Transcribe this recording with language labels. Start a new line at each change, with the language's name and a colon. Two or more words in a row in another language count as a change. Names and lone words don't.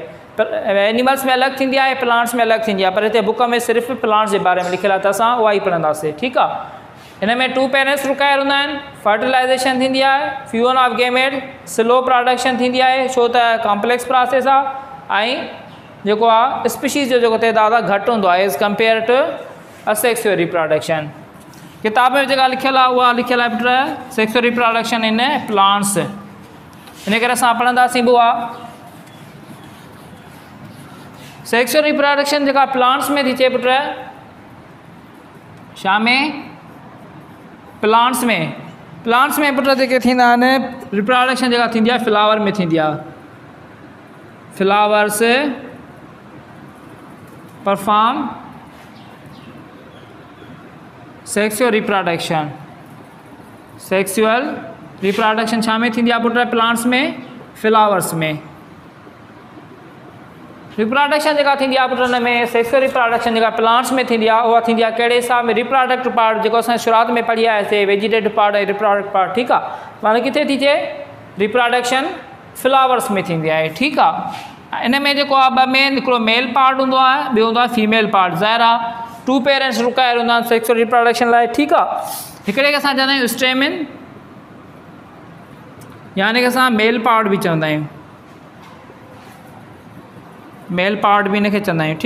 Sindhi: एनिमल्स में अलॻि थींदी आहे, प्लांट्स में अलॻि थींदी आहे, पर हिते बुक में सिर्फ़ु प्लांट्स जे बारे में लिखियलु आहे, त असां उहा ई पढ़ंदासीं। ठीकु आहे, हिन में 2
English: parents require
Sindhi: हूंदा आहिनि। फर्टिलाइज़ेशन थींदी आहे,
English: fusion of gamete, slow production
Sindhi: थींदी आहे छो त
English: complex process
Sindhi: आहे, ऐं जेको आहे स्पीशीज़ जो जेको तइदाद आहे घटि हूंदो आहे
English: as compare to asexual reproduction.
Sindhi: किताब में जेका लिखियलु आहे उहा लिखियलु आहे पुट
English: sexual reproduction in plants.
Sindhi: इन करे असां पढ़ंदासीं बि उहा
English: sexual reproduction
Sindhi: जेका प्लांट्स में थी थिए पुट, छा में? प्लांट्स में। प्लांट्स में पुट जेके थींदा आहिनि रिप्रोडक्शन जेका थींदी आहे फ्लावर में थींदी आहे।
English: flowers perform sexual reproduction. sexual reproduction
Sindhi: छा में थींदी आहे पुट? प्लांट्स में, फ्लावर्स में। रिप्रोडक्शन जेका थींदी आहे पुट हुन में
English: sexual reproduction
Sindhi: जेका प्लांट्स में थींदी आहे उहा थींदी आहे कहिड़े हिसाब में?
English: reproductive part
Sindhi: जेको असां शुरूआत में पढ़ी आयासीं,
English: vegetative part
Sindhi: ऐं
English: reproductive part.
Sindhi: ठीकु आहे, माना किथे थी थिए? रिप्रोडक्शन फ्लावर्स में थींदी आहे। ठीकु आहे, इन में जेको आहे 2 मेन, हिकिड़ो
English: male part
Sindhi: हूंदो आहे, ॿियो हूंदो आहे
English: female part.
Sindhi: ज़ाहिर आहे 2
English: parents require
Sindhi: हूंदा आहिनि
English: sexual reproduction
Sindhi: लाइ। ठीकु आहे, हिकिड़े खे असां चवंदा आहियूं स्टेमिन, यानी कि असां
English: male part
Sindhi: बि चवंदा आहियूं,
English: male part
Sindhi: बि हिनखे चवंदा आहियूं।